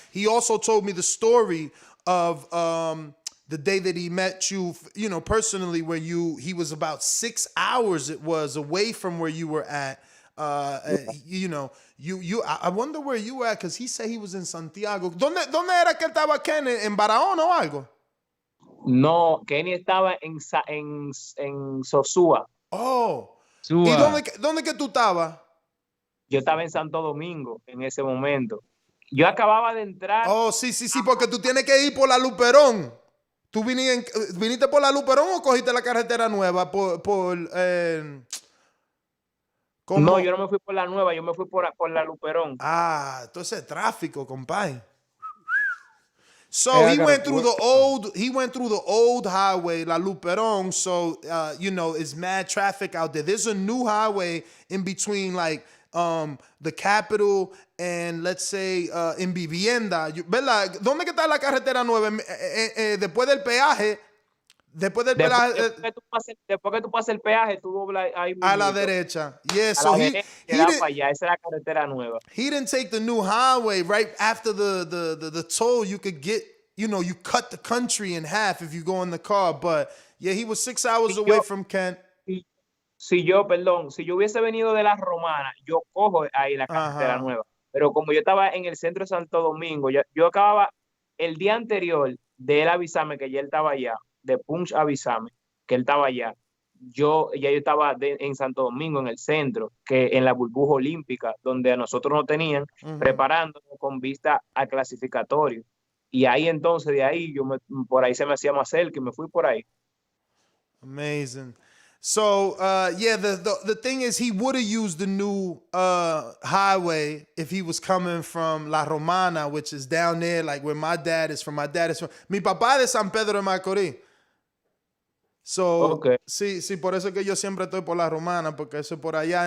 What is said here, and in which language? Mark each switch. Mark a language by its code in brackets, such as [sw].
[en] He also told me the story of the day that he met you, you know, personally, where he was about 6 hours away from where you were at. You know, I wonder where you were at, because he said he was in Santiago. [es] ¿Dónde era que estaba Ken? ¿En Barahona o algo? No, Kenny estaba en Sosúa. Oh. Sua. ¿Y dónde que tú estabas? Yo estaba en Santo Domingo en ese momento. Yo acababa de entrar. Oh, sí, porque tú tienes que ir por la Luperón. ¿Tú viniste por la Luperón o cogiste la carretera nueva? No, yo no me fui por la nueva, yo me fui por la Luperón. Ah, entonces tráfico, compadre. [en] So he went through the old highway, La Luperón. So you know, it's mad traffic out there. There's a new highway in between, like the capital and, let's say, en Vivienda. [es] ¿Verdad? ¿Dónde que está la carretera nueva? Después del peaje. Después que tú pases el peaje, tú doblas ahí a la derecha. Yeah, [en] so he [es] para allá. Esa es la carretera nueva. [en] He didn't take the new highway right after the toll. You could get, you know, you cut the country in half if you go in the car. But yeah, he was 6 hours away from Kent. [es] Si yo hubiese venido de la Romana, yo cojo ahí la carretera nueva. Pero como yo estaba en el centro de Santo Domingo, yo acababa el día anterior de él avisarme que ya él estaba allá, de Punch avisarme que él estaba allá. Yo estaba en Santo Domingo, en el centro, que en la burbuja olímpica, donde a nosotros nos tenían preparándonos con vista al clasificatorio. Y ahí entonces, de ahí, por ahí se me hacía más cerca y me fui por ahí. [en] Amazing. So, yeah, the thing is, he would have used the new highway if he was coming from La Romana, which is down there, like where my dad is from. [es] Mi papá de San Pedro de Macorís. So, sí, por eso que yo siempre estoy por La Romana, porque eso es por allá.